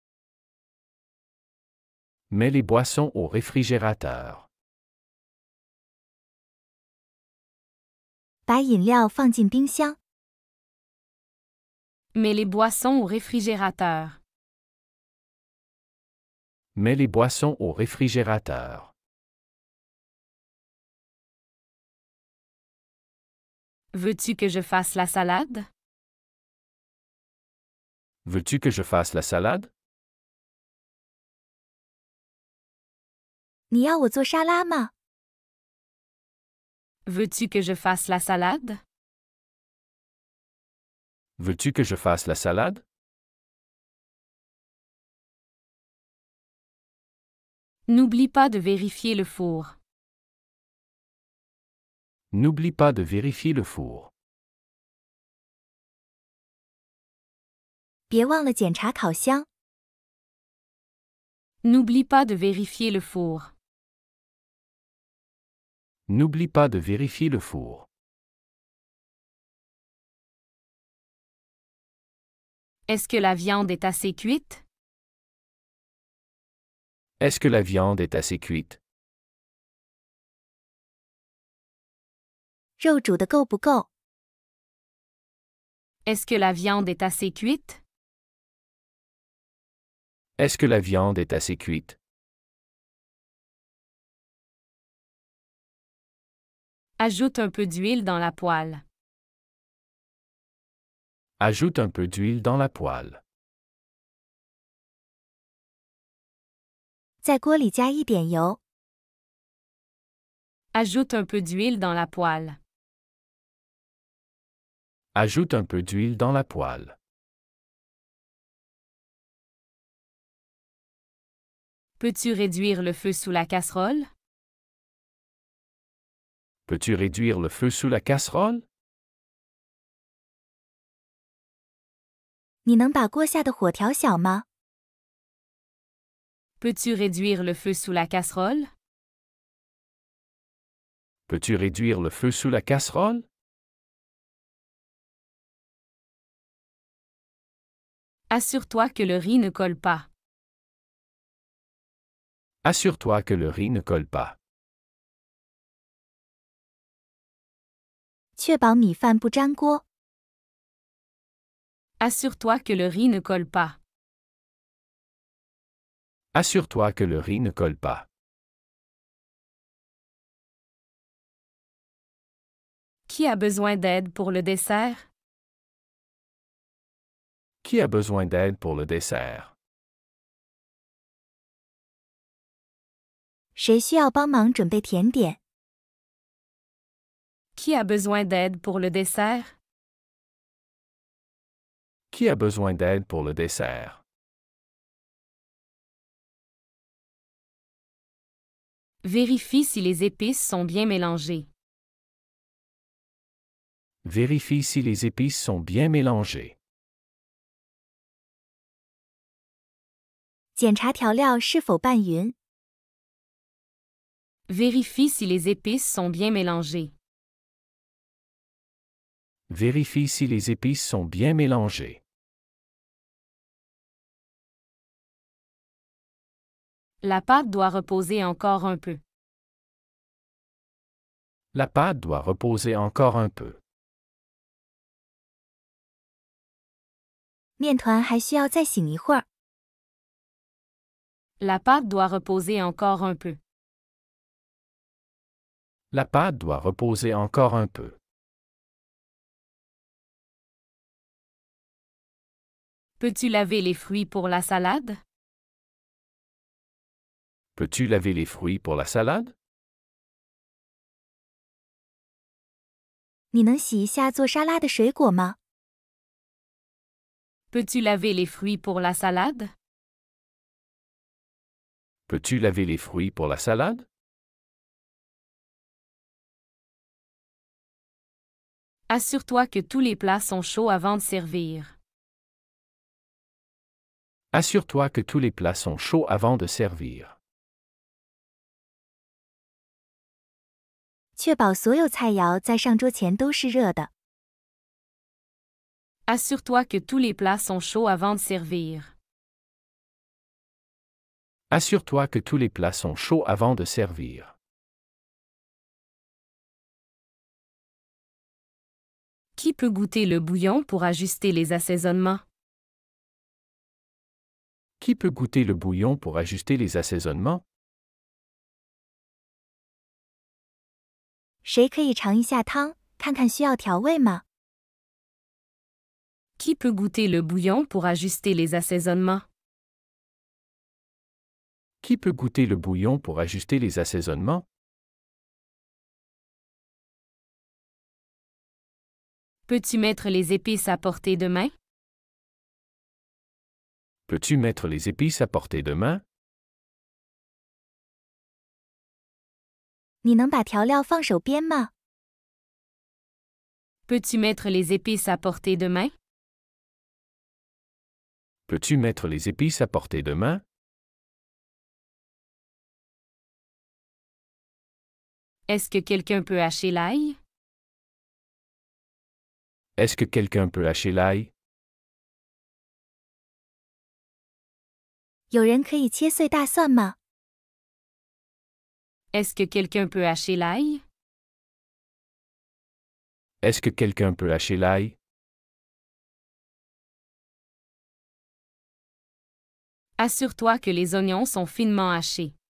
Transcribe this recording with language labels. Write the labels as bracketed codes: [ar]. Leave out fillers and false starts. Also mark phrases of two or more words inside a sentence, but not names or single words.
[fr] Mets les boissons au réfrigérateur. [zh] 把饮料放进冰箱。 [fr] Mets les boissons au réfrigérateur. Mets les boissons au réfrigérateur. Veux-tu que je fasse la salade? Veux-tu que je fasse la salade? [zh] 你要我做沙拉吗？ [fr] Veux-tu que je fasse la salade? Veux-tu que je fasse la salade? N'oublie pas de vérifier le four. N'oublie pas de vérifier le four. [zh] 别忘了检查烤箱。 [fr] N'oublie pas de vérifier le four. N'oublie pas de vérifier le four. Est-ce que la viande est assez cuite? Est-ce que la viande est assez cuite? [zh] 肉煮得够不够？ [fr] Est-ce que la viande est assez cuite? Est-ce que la viande est assez cuite? Ajoute un peu d'huile dans la poêle. Ajoute un peu d'huile dans la poêle. [zh] 在锅里加一点油。 [fr] Ajoute un peu d'huile dans la poêle. Ajoute un peu d'huile dans la poêle. Peux-tu réduire le feu sous la casserole? Peux-tu réduire le feu sous la casserole? [zh] 你能把锅下的火调小吗？ [fr] Peux-tu réduire le feu sous la casserole? Peux-tu réduire le feu sous la casserole? Assure-toi que le riz ne colle pas. Assure-toi que le riz ne colle pas. [zh] 确保米饭不粘锅。 [fr] Assure-toi que le riz ne colle pas. Assure-toi que le riz ne colle pas. Qui a besoin d'aide pour le dessert? Qui a besoin d'aide pour le dessert? [zh] 谁需要帮忙准备甜点？ [fr] Qui a besoin d'aide pour le dessert? Qui a besoin d'aide pour le dessert? Vérifie si les épices sont bien mélangées. Vérifie si les épices sont bien mélangées. [zh] 检查调料是否拌匀。 [fr] Vérifie si les épices sont bien mélangées. Vérifie si les épices sont bien mélangées. La pâte doit reposer encore un peu. La pâte doit reposer encore un peu. [zh] 面团还需要再醒一会儿。 [fr] La pâte doit reposer encore un peu. La pâte doit reposer encore un peu. Peux-tu laver les fruits pour la salade? Peux-tu laver les fruits pour la salade? [zh] 你能洗一下做沙拉的水果吗？ [fr] Peux-tu laver les fruits pour la salade? Peux-tu laver les fruits pour la salade? Assure-toi que tous les plats sont chauds avant de servir. Assure-toi que tous les plats sont chauds avant de servir. [zh] 确保所有菜肴在上桌前都是热的。 [fr] Assure-toi que tous les plats sont chauds avant de servir. Assure-toi que tous les plats sont chauds avant de servir. Qui peut goûter le bouillon pour ajuster les assaisonnements? Qui peut goûter le bouillon pour ajuster les assaisonnements? [zh] 谁可以尝一下汤，看看需要调味吗？ [fr] Qui peut goûter le bouillon pour ajuster les assaisonnements? Qui peut goûter le bouillon pour ajuster les assaisonnements? Peux-tu mettre les épices à portée de main? Peux-tu mettre les épices à portée de main? [zh] 你能把调料放手边吗？ [fr] Peux-tu mettre les épices à portée de main? Peux-tu mettre les épices à portée de main? Est-ce que quelqu'un peut hacher l'ail? Est-ce que quelqu'un peut hacher l'ail? [zh] 有人可以切碎大蒜吗？ [fr] Est-ce que quelqu'un peut hacher l'ail? Est-ce que quelqu'un peut hacher l'ail? Assure-toi que les oignons sont finement hachés.